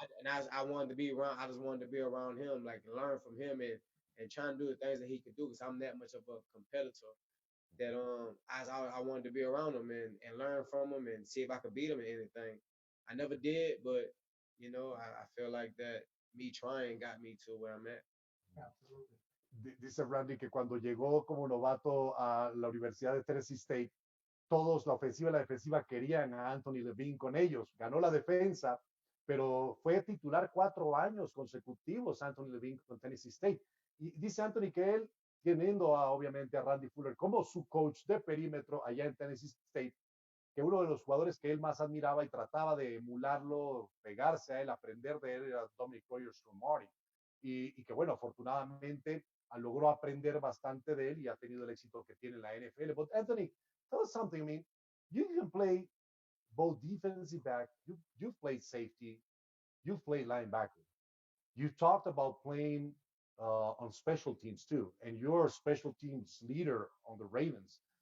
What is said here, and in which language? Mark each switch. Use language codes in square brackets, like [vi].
[en] And I wanted to be around. I just wanted to be around him, like learn from him and trying to do the things that he could do because I'm that much of a competitor that I wanted to be around him and learn from him and see if I could beat him in anything. I never did, but I feel like that me trying got me to where I'm at. Absolutely. [es] Dice Randy que cuando llegó como novato a la Universidad de Tennessee State, todos, la ofensiva y la defensiva, querían a Anthony Levine con ellos. Ganó la defensa, pero fue titular 4 años consecutivos Anthony Levine con Tennessee State. Y dice Anthony que él teniendo obviamente a Randy Fuller como su coach de perímetro allá en Tennessee State, que uno de los jugadores que él más admiraba y trataba de emularlo, pegarse a él, aprender de él, era Dominic Rogers-Cromartie. Y que bueno, afortunadamente logró aprender bastante de él y ha tenido el éxito que tiene en la NFL. [en] But Anthony, tell us something. I mean, you can play both defensive back, you've played safety, you've played linebacker. You talked about playing on special teams too, and you're a special teams leader on the Ravens.